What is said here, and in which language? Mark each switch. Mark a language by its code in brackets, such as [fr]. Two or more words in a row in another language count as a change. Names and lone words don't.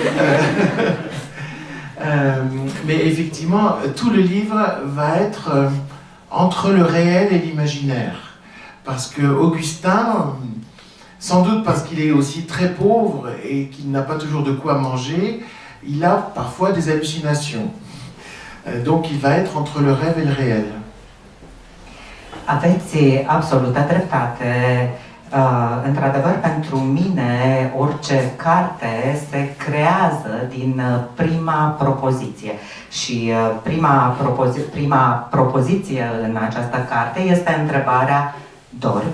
[fr] Mais effectivement, tout le livre va être entre le réel et l'imaginaire. Parce que Augustin, sans doute parce qu'il est aussi très pauvre et qu'il n'a pas toujours de quoi manger, il a parfois des hallucinations. Donc il va être entre le rêve et le réel. [ro] Aveți absolută dreptate. Într-adevăr, pentru mine, orice carte se creează din prima propoziție. Și prima propoziție în această carte este întrebarea dormi?